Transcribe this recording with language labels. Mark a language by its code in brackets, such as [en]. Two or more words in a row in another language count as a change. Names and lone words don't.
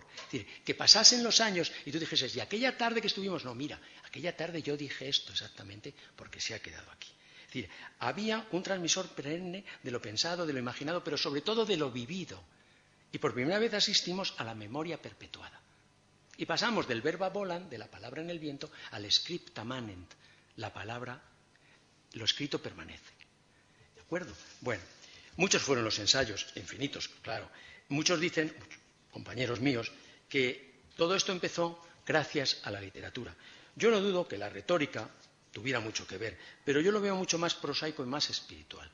[es] Es decir, que pasasen los años y tú dijeses, y aquella tarde que estuvimos, no, mira, aquella tarde yo dije esto exactamente porque se ha quedado aquí. Es decir, había un transmisor perenne de lo pensado, de lo imaginado, pero sobre todo de lo vivido. Y por primera vez asistimos a la memoria perpetuada. Y pasamos del [la] verba volant, [es] de la palabra en el viento, al [la] scripta manent, [es] la palabra, lo escrito permanece. ¿De acuerdo? Bueno, muchos fueron los ensayos, infinitos, claro. Muchos dicen, compañeros míos, que todo esto empezó gracias a la literatura. Yo no dudo que la retórica tuviera mucho que ver, pero yo lo veo mucho más prosaico y más espiritual.